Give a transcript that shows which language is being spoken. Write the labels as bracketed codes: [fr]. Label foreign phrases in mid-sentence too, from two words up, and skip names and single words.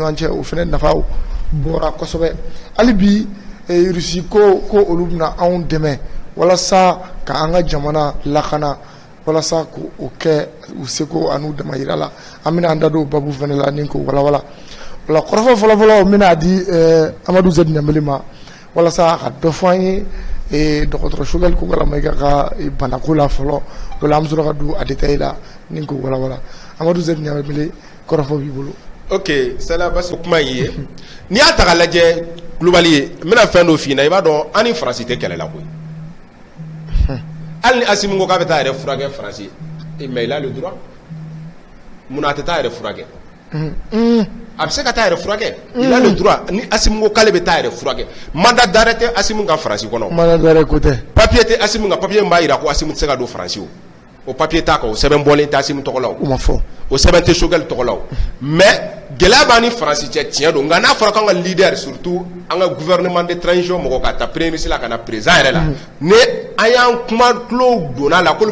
[bm] ɲɔgɔn cɛ o fana nafaw bɔra kosɛbɛ hali bi Russie ko olu bɛna anw dɛmɛ walasa ka an ka jamana lakana walasa k'o kɛ u seko an'u damayira la an bɛna an da don babu fana la ni k'o walawala o la kɔrɔfɔ fɔlɔfɔlɔ n bɛna di Amadu Zɛri Ɲamele ma walasa a ka dɔ fɔ an ye dɔgɔtɔrɔ Choguel Kokala Mayiga ka banako la fɔlɔ o la an bɛ sɔrɔ ka don a détail la ni k'o walawala Amadu Zɛri Ɲamele kɔrɔfɔ b'i bolo. Ok sala basi kuma ye n'i y'a ta k'a lajɛ Kulubali ye n bɛna fɛn dɔ f'i ɲɛna i b'a dɔn an ni Faransi tɛ kɛlɛ la koyi hali ni Asimu ko k'a bɛ taa a yɛrɛ furakɛ Faransi [fr] mais il a le droit [bm] munna a tɛ taa a yɛrɛ furakɛ a bɛ se ka taa a yɛrɛ furakɛ [fr] il a le droit [bm] ni Asimu ko k'ale bɛ taa a yɛrɛ furakɛ [fr] mandat d'arrêt [bm] tɛ Asimu ka Faransi kɔnɔ [fr] mandat d'arrêt [bm] ko tɛ papier tɛ Asimu kan papier min b'a jira ko Asimu tɛ se ka don Faransi o papier t'a kan o sɛbɛn bɔlen tɛ Asimu tɔgɔ la o ma fɔ o sɛbɛn tɛ Choguel tɔgɔ la o mais gɛlɛya b'an ni Faransi cɛ tiɲɛ don nka n'a fɔra k'an ka leader surtout an ka [fr] gouvernement de transition [bm] mɔgɔ ka taa [fr] premier ministre [bm] la ka na président yɛrɛ la ni an y'an kuma tulo donna la k'olu